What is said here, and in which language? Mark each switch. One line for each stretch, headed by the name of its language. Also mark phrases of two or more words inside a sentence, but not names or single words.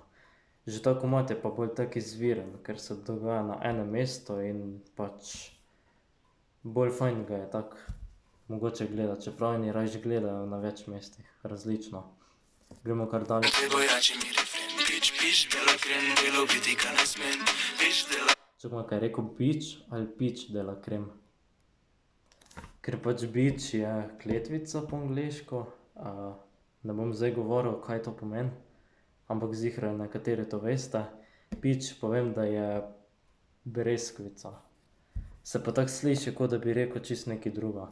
Slovenian: Že ta komad je pa bolj tak izviren, ker se dogaja na enem mestu in pač bolj fajn ga je tako mogoče gledati, čeprav oni rajši gledajo na več mestih, različno. Gremo kar dalje. Čakaj, kaj je rekel, beach ali pitch
French: de la creme?
Slovenian: Ker pač beach je kletvica po angleško, ne bom zdaj govoril, kaj to pomeni, ampak ziher nekateri to veste. Pitch pa vem, da je breskvica. Se pa tako sliši, kot da bi rekel čisto nekaj druga.